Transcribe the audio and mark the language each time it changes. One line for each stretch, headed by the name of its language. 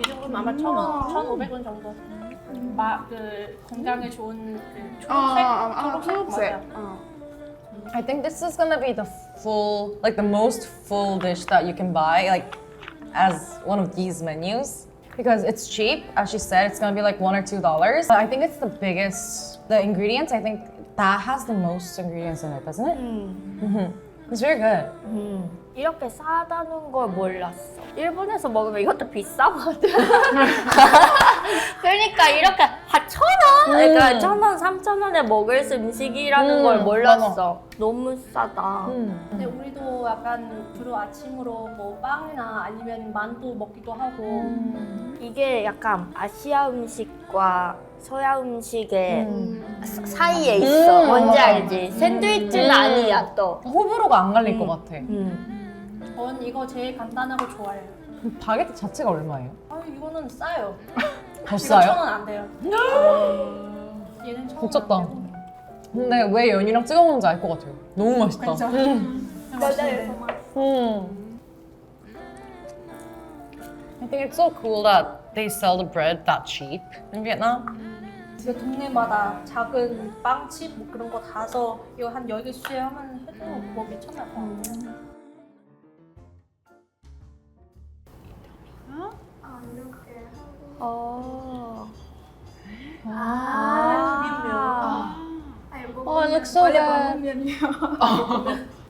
Korean: 이 정도면 아마 1,000원, 1,500원 정도. 그 건강에 좋은 그 초록색 맞아요.
English: I think this is gonna be the full, like the most full dish that you can buy, like as one of these menus. Because it's cheap, as she said, it's gonna be like $1 or $2. But I think it's the biggest, the ingredients, I think that has the most ingredients in it, doesn't it? It's very good.
Korean: 이렇게 싸다는 걸 몰랐어. 일본에서 먹으면 이것도 비싸거든. 그러니까 이렇게 1,000원? 그러니까 1,000원, 3,000원에 먹을 수 음식이라는 걸 몰랐어. 너무 싸다. 근데 우리도 약간 주로 아침으로 뭐 빵이나 아니면 만두 먹기도 하고 이게 약간 아시아 음식과 서양 음식의 사이에 있어. 뭔지 맞아. 알지? 샌드위치는 아니야 또. 호불호가 안 갈릴 것 같아. 전 이거 제일 간단하고 좋아해요. 바게트 자체가 얼마예요? 이거는 싸요. 더 이거 싸요? 1,000원 안 돼요. 얘는 1,000원 미쳤다. 안 되고. 근데 왜 연유랑 찍어 먹는지 알 것 같아요. 너무 맛있다. 그죠? 맞아요.
English: I think it's so cool that they sell the bread that cheap in Vietnam.
Korean: 그 동네마다 작은 빵집 뭐 그런 거 다서 이거 한 10개 하면 해도 뭐 미쳤나 봐. 이렇게
English: Oh, it looks so good.